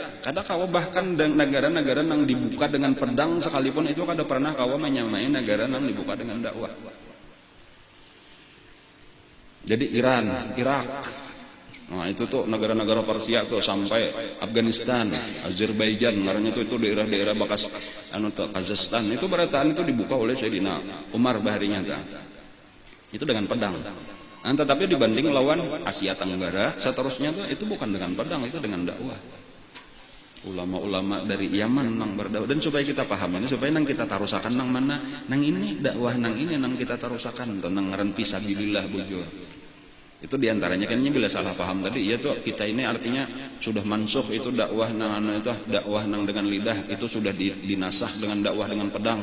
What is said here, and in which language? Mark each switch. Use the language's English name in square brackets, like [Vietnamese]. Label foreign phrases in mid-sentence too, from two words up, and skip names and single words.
[Banjar] Kada kawa bahkan negara-negara yang dibuka dengan pedang sekalipun itu kada pernah kawa menyamai negara yang dibuka dengan dakwah. Jadi Iran, Irak, nah itu tuh negara-negara Persia tuh sampai Afghanistan, Azerbaijan, ngarannya itu daerah-daerah bekas Kazakhstan, itu barataan itu dibuka oleh Sayyidina Umar baharinya ta. Itu dengan pedang. Nah, tetapi dibanding lawan Asia Tenggara seterusnya tuh itu bukan dengan pedang, itu dengan dakwah. Ulama-ulama dari Yaman nang berdakwah, dan supaya kita paham ini, supaya nang kita tarusakan nang mana, nang ini dakwah nang ini nang kita tarusakan tentang ngaran fisabilillah bujur. Itu diantaranya kan bila salah paham tadi, ya tuh kita ini artinya sudah mansuh itu dakwah nang dengan lidah itu sudah dinasah dengan dakwah dengan pedang.